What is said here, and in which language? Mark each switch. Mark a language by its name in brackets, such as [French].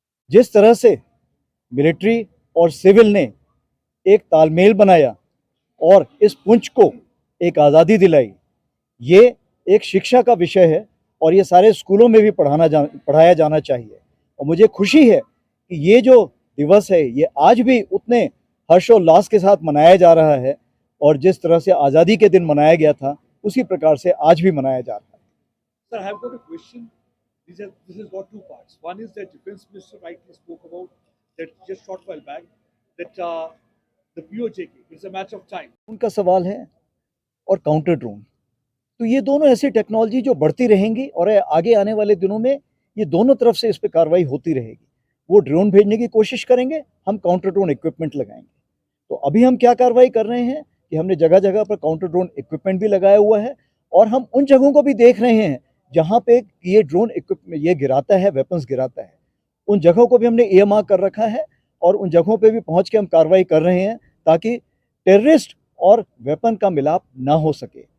[Hindi] जिस तरह से मिलिट्री और सिविल ने एक तालमेल बनाया और इस पुंछ को एक आज़ादी दिलाई, ये एक शिक्षा का विषय है और ये सारे स्कूलों में भी पढ़ाया जाना चाहिए। और मुझे खुशी है कि ये जो दिवस है ये आज भी उतने हर्षोल्लास के साथ मनाया जा रहा है और जिस तरह से आज़ादी के दिन मनाया गया था उसी प्रकार से आज भी मनाया जा रहा है। [English] Sir, I have got a question. This has got two parts. One is that Defence Minister rightly spoke about that just short while back that the POJK is a match of time. [Hindi] उनका सवाल है और counter drone, तो ये दोनों ऐसी technology जो बढ़ती रहेंगी और आगे आने वाले दिनों में ये दोनों तरफ से इस पर कार्रवाई होती रहेगी। वो ड्रोन भेजने की कोशिश करेंगे, हम काउंटर ड्रोन इक्विपमेंट लगाएंगे। तो अभी हम क्या कार्रवाई कर रहे हैं कि हमने जगह जगह पर काउंटर ड्रोन इक्विपमेंट भी लगाया हुआ है और हम उन जगहों को भी देख रहे हैं जहाँ पे ये ड्रोन इक्विपमेंट ये गिराता है, वेपन्स गिराता है, उन जगहों को भी हमने ईएमआर कर रखा है और उन जगहों पे भी पहुँच के हम कार्रवाई कर रहे हैं ताकि टेररिस्ट और वेपन का मिलाप ना हो सके।